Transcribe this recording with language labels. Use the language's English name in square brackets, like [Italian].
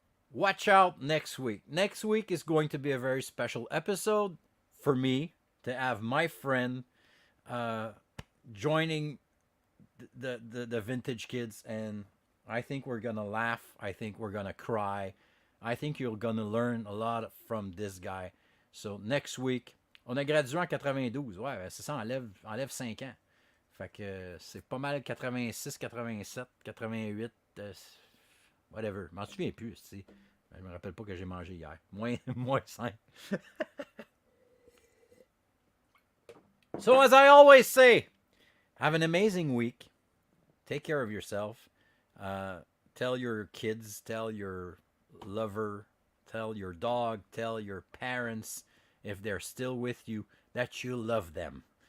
[English] Watch out next week. Next week is going to be a very special episode for me to have my friend joining the vintage kids, and I think we're gonna laugh. I think we're gonna cry. I think you're gonna learn a lot from this guy. So next week, [French] on a gradué en 92. Ouais, c'est ça, enlève 5 ans. Fait que c'est pas mal 86, 87, 88, whatever. Je m'en souviens plus, tu sais. Je me rappelle pas que j'ai mangé hier. Moins 5. [English] So as I always say, have an amazing week. Take care of yourself. Tell your kids, tell your lover, tell your dog, tell your parents, if they're still with you, that you love them.